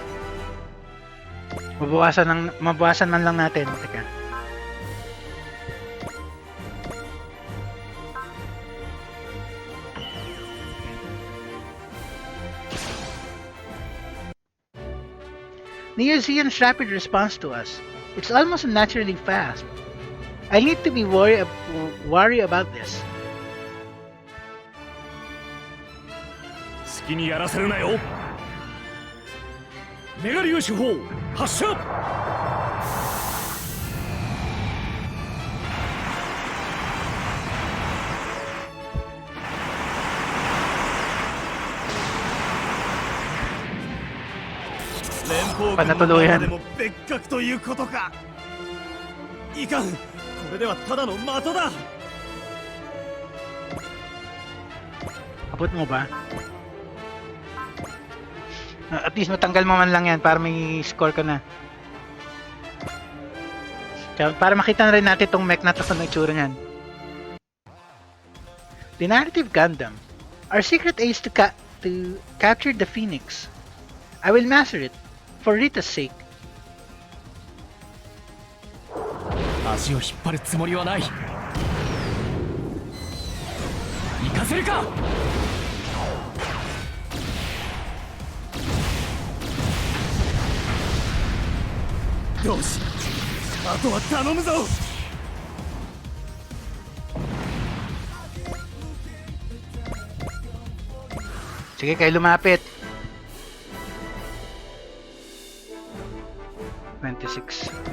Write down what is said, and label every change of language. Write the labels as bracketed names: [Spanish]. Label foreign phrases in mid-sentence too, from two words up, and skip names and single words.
[Filipino] Mabawasan man lang natin. Teka. [English] Neo Zeon's rapid response to us. It's almost unnaturally fast. I need to be worry about this. [Japanese] 好きにやらせるなよ。メガ粒子砲発射。連邦軍の中でも別格ということか。いかん、これではただの的だ。 [Filipino] Abot mo ba? [English] At least [Filipino] matanggal mo man lang yan para may score ka na. Para makita na rin natin itong mech na ito sa itsura niyan. [English] The narrative Gundam. Our secret aim is to capture the Phoenix. I will master it, for Rita's sake. [Japanese] 足を引っ張るつもりはない。行かせるか。よし、あとは頼むぞ。 [Filipino] Sige, kayo lumapit. 26.